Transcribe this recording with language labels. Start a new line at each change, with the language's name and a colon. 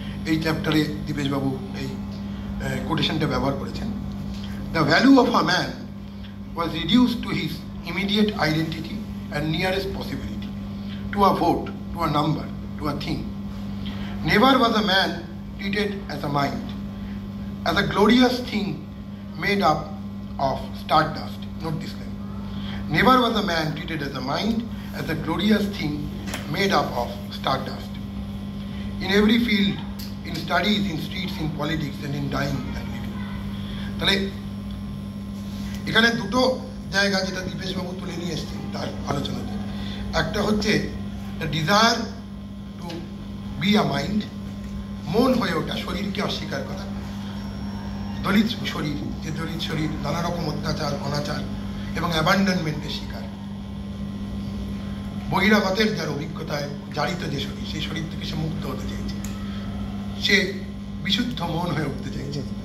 Bangla: এই চ্যাপ্টারে দীপেশবাবু এই কোটেশনটা ব্যবহার করেছেন।
English: The value of a man was reduced to his immediate identity and nearest possibility, to a vote, to a number, to a thing. Never was a man treated as a mind, as a glorious thing made up of stardust. Note this line. Never was a man treated as a mind, as a glorious thing made up of stardust. In every field, in studies, in streets, in politics, and in dying and living.
Bangla: তাহলে এখানে দুটো জায়গা যেটা দীপেশবাবু তুলে নিয়ে এসছেন তার আলোচনাতে, একটা হচ্ছে
English: the desire to be a mind,
Bangla: মন হয়ে ওঠা, শরীরকে অস্বীকার করা, দলিত শরীর, যে দলিত শরীর নানা রকম অত্যাচার, অনাচার এবং অ্যাবান্ডনমেন্টের শিকার, বহিরাগতের যার অভিজ্ঞতায় জারিত যে শরীর, সেই শরীর থেকে সে মুক্ত হতে চাইছে, সে বিশুদ্ধ মন হয়ে উঠতে চাইছে।